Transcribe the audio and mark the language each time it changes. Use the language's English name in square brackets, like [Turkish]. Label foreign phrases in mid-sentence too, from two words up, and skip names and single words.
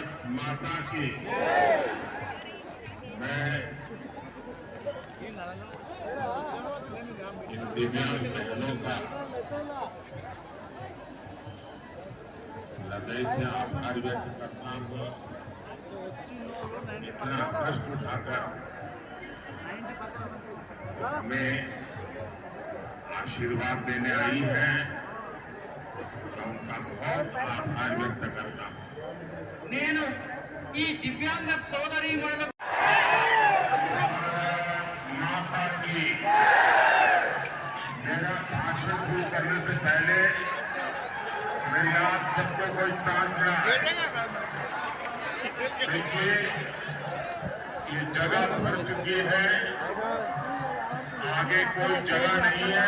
[Hindi] माता की मैं इन दिव्यांग बहनों का हृदय से आभार व्यक्त करता हूँ। इतना कष्ट उठाकर हमें आशीर्वाद देने आई है, मैं उनका बहुत आभार व्यक्त करता हूँ। [Telugu] నేను ఈ దివ్యాంగ సోదరీమణులకు [Hindi] माता की मेरा भाषण शुरू करने से पहले मेरी आप सबको कोई प्रार्थना है। देखिए ये जगह भर चुकी है, आगे कोई जगह नहीं है।